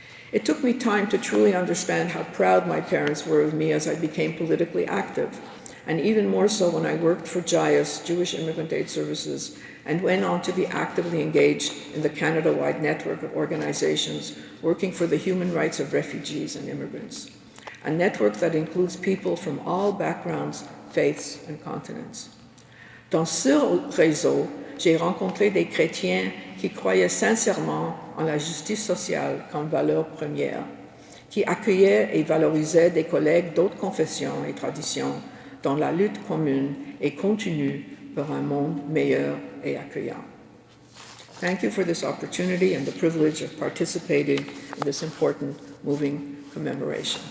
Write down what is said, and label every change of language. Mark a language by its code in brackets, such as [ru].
[en] It took me time to truly understand how proud my parents were of me as I became politically active, and even more so when I worked for JIAS, Jewish Immigrant Aid Services, and went on to be actively engaged in the Canada-wide network of organizations working for the human rights of refugees and immigrants, a network that includes people from all backgrounds, faiths, and continents. [fr] Dans ce réseau, j'ai rencontré des chrétiens qui croyaient sincèrement en la justice sociale comme valeur première, qui accueillaient et valorisaient des collègues d'autres confessions et traditions dans la lutte commune et continue pour un monde meilleur et accueillant. [en] Thank you for this opportunity and the privilege of participating in this important moving commemoration.